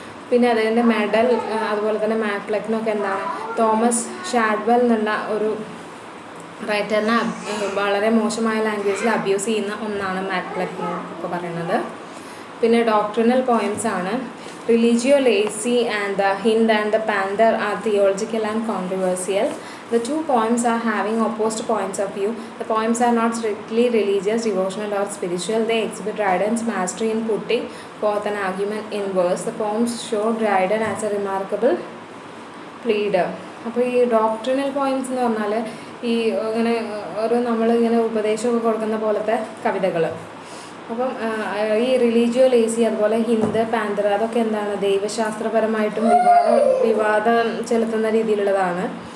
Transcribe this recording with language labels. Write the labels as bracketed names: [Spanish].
[Malayalam] പിന്നെ അതിൻ്റെ മെഡൽ, അതുപോലെ തന്നെ മാക്ഫ്ലെക്നൊക്കെ എന്താണ് തോമസ് ഷാഡ്വെൽ എന്നുള്ള ഒരു റൈറ്ററിനെ വളരെ മോശമായ ലാംഗ്വേജിൽ അബ്യൂസ് ചെയ്യുന്ന ഒന്നാണ് മാക്ഫ്ലെക്നോ ഒക്കെ പറയുന്നത്. പിന്നെ ഡോക്ട്രിനൽ പോയംസ് ആണ്. [English] Religio Laici and the Hind and the Panther are theological and controversial. The two poems are having opposed points of view. The poems are not strictly religious, devotional or spiritual. They exhibit Dryden's mastery in putting forth an argument in verse. The poems show Dryden as a remarkable pleader. [Malayalam] അപ്പോൾ ഈ doctrinal points എന്ന് പറഞ്ഞാൽ ഈ ഇങ്ങനെ ഒരു നമ്മളിങ്ങനെ ഉപദേശമൊക്കെ കൊടുക്കുന്ന പോലത്തെ കവിതകൾ. അപ്പം ഈ റിലീജിയോ ലേസി, അതുപോലെ ഹിന്ദ്, പാന്തർ, അതൊക്കെ എന്താണ് ദൈവശാസ്ത്രപരമായിട്ടും വിവാദം ചെലുത്തുന്ന രീതിയിലുള്ളതാണ്.